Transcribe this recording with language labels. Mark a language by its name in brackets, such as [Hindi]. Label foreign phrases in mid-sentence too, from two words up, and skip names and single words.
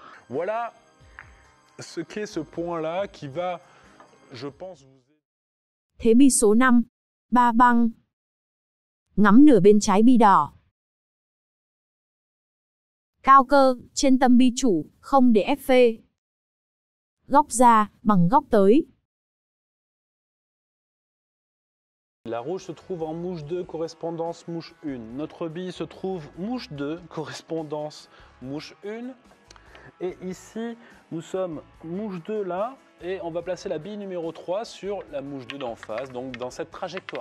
[French] Voilà ce qu'est ce point-là qui va, je pense, vous aider. [Vietnamese] Thế bi số 5. Ba băng. Ngắm nửa bên trái bi đỏ. Cao cơ, trên tâm bi chủ, không để ép phê. Góc ra, bằng góc tới. [French] La rouge se trouve en mouche 2, correspondance mouche 1. Notre bille se trouve mouche 2, correspondance mouche 1. Et ici, nous sommes mouche 2 là, et on va placer la bille numéro 3 sur la mouche 2 d'en face, donc dans cette trajectoire.